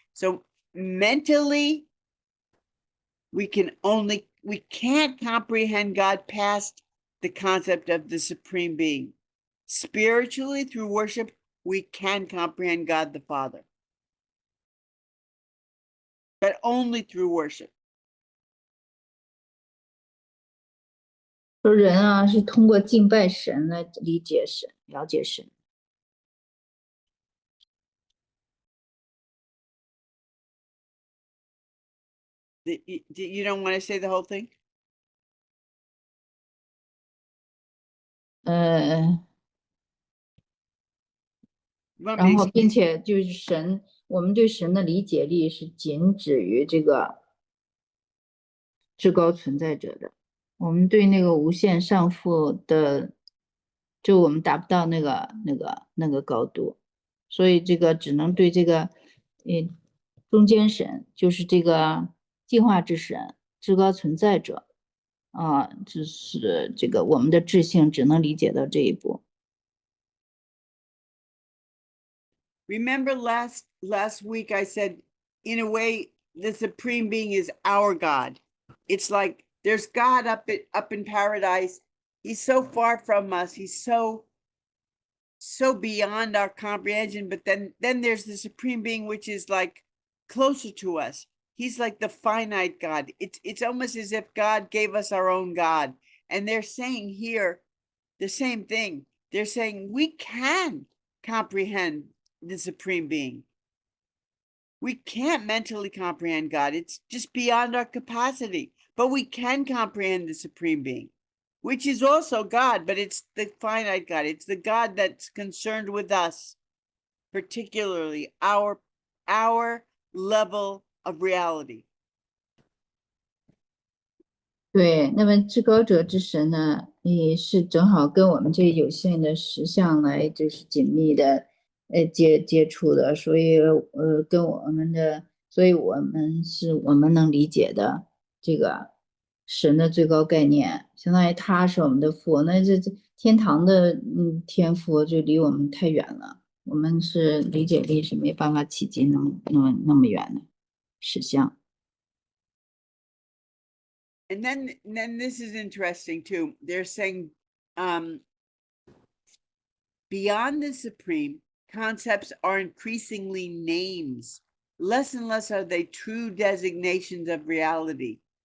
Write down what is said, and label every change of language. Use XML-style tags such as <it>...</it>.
<en>So mentally, we can't comprehend God past the concept of the Supreme Being. Spiritually, through worship, we can comprehend God the Father. But only through worship.</en> <zh>说人是通过敬拜神来理解神、了解神。</zh> <en>You don't want to say the whole thing?</en> <zh>然后并且就是神，我们对神的理解力是仅止于这个至高存在者的，我们对那个无限上父的，就我们达不到那个高度，所以这个只能对这个中间神，就是这个进化之神至高存在者就是这个我们的智性只能理解到这一步。</zh> <en>Remember last week I said, in a way, the Supreme Being is our God. It's like there's God up in paradise. He's so far from us. He's so beyond our comprehension. But then there's the Supreme Being, which is like closer to us. He's like the finite God. It's almost as if God gave us our own God. And they're saying here the same thing. They're saying we can comprehend the Supreme Being. We can't mentally comprehend God. It's just beyond our capacity. But we can comprehend the Supreme Being, which is also God, but it's the finite God. It's the God that's concerned with us, particularly our level of reality.</en> <zh>对，那么至高者之神呢，也是正好跟我们这有限的实相来就是紧密的接触的，所以跟我们的，所以我们能理解的这个神的最高概念，相当于他是我们的父，那这天堂的天父就离我们太远了，我们是理解力是没办法企及那么远的实相。</zh> <en>And then this is interesting too. They're saying beyond the Supreme, concepts are increasingly names. Less and less are they true designations of reality.</en>